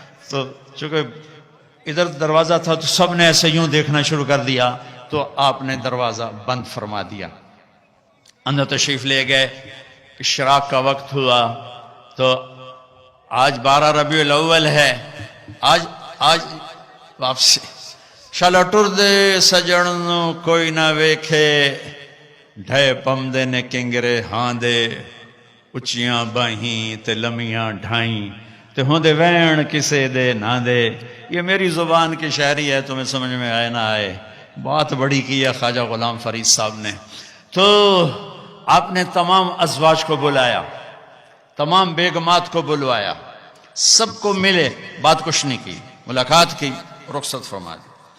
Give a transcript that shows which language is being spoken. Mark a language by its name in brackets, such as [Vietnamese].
[Urdu] تو چونکہ ادھر دروازہ تھا تو سب نے ایسے یوں دیکھنا شروع کر دیا، تو آپ نے دروازہ بند فرما دیا. اندر تشریف لے گئے. اشراق کا وقت ہوا تو آج 12 ربیع الاول ہے. [Saraiki] آج واپسی شالا ٹر دے سجن نو کوئی نہ ویکھے، ڈھے پمدے نے کنگرے ہاں دے، اچیاں باہیں تے لمیاں ڈھائیں تے ہوندے وین کسے دے نہ دے. [Urdu] یہ میری زبان کی شاعری ہے، تمہیں سمجھ میں آئے نہ آئے. بات بڑی کی ہے خواجہ غلام فرید صاحب نے. تو آپ نے تمام ازواج کو بلایا، تمام بیگمات کو بلوایا، سب کو ملے، بات کچھ نہیں کی، ملاقات کی، رخصت فرما دی.